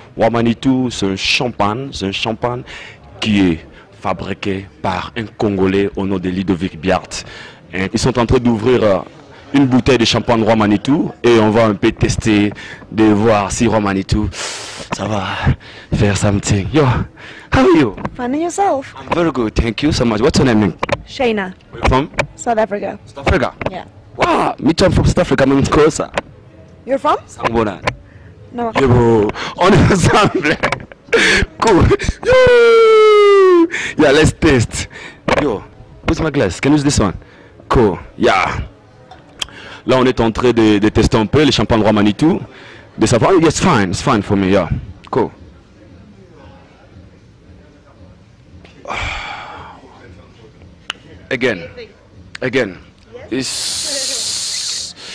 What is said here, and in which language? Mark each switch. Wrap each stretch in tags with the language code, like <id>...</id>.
<fr>Roi Manitou, c'est un champagne qui est fabriqué par un Congolais au nom de Ludovic Biart. Ils sont en train d'ouvrir une bouteille de champagne Roi Manitou et on va un peu tester, de voir si Roi Manitou, ça va faire something.</fr> <en>Yo, how are you? Finding yourself. I'm very good, thank you so much. What's your name? Shayna. Where you from? South Africa. South Africa? Yeah. Wow, me too, I'm from South Africa, I'm closer. You're from?</en> <zu>Sangbonan.</zu> <en>No.</en> <fr>Yo, on est ensemble. Cool.</fr> <en>Yo. Yeah, let's taste. Yo, where's my glass? Can you use this one? Cool. Yeah.</en> <fr>Là, on est en train de tester un peu les champagnes Roi Manitou. De savoir,</fr> <en>oh, yes, it's fine for me, yeah. Cool. Again. It's...</en>